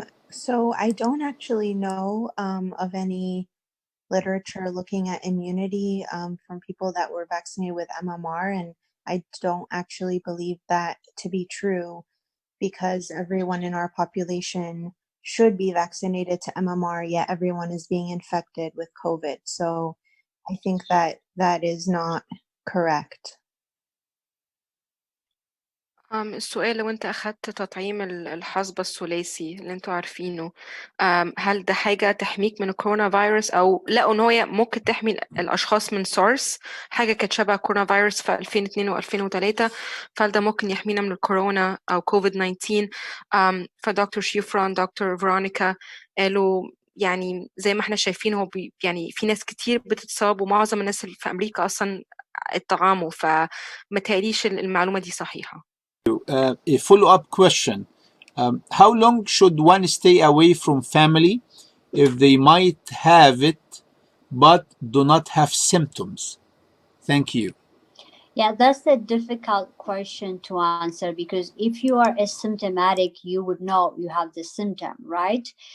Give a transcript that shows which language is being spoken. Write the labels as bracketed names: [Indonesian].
[English] So I don't actually know of any literature looking at immunity from people that were vaccinated with MMR, and I don't actually believe that to be true because everyone in our population should be vaccinated to MMR, yet everyone is being infected with COVID. So I think that is not correct. [Arabic] السؤال، لو أنت أخدت تطعيم الحصبة الثلاثي اللي أنتوا عارفينه، هل ده حاجة تحميك من الكورونا فيروس، أو لقوا إن هي ممكن تحمي الأشخاص من سارس، حاجة كانت شبه كورونا فيروس في 2002 و2003، فهل ده ممكن يحمينا من الكورونا أو كوفيد 19؟ فدكتور شيفران، دكتور فيرونيكا قالوا يعني زي ما احنا شايفين هو يعني في ناس كتير بتتصاب، ومعظم الناس اللي في أمريكا أصلا اتطعموا، فما تهيأليش المعلومة دي صحيحة. [English] A follow-up question. How long should one stay away from family if they might have it but do not have symptoms? Thank you. Yeah, that's a difficult question to answer because if you are asymptomatic, you would know you have the symptom, right?